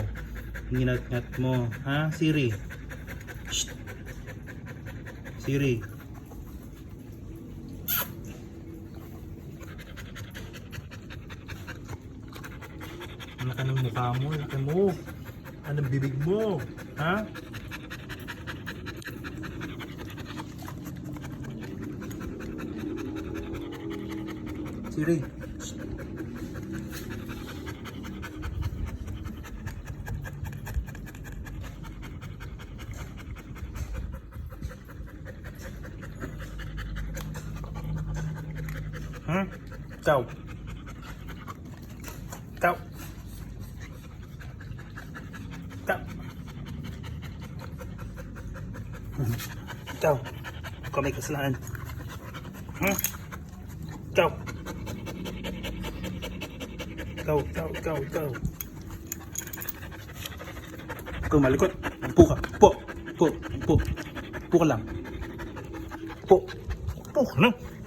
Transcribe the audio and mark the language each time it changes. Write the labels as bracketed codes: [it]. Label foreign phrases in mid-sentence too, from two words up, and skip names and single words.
[tl] Nginat-ngat mo. Ha, Siri? Shh. Siri. Ano ka ng mukha mo? Laki mo. Anong bibig mo? Ha? Siri. Shh. [it] Ciao. Ciao. Ciao. Ciao. [tl] Ikaw may kasalanan. [it] Ciao. Ciao, ciao, ciao, ciao. [tl] Ikaw malikot. Upo ka. Upo. Upo. Upo. Upo ka lang. Upo. Upo ka lang.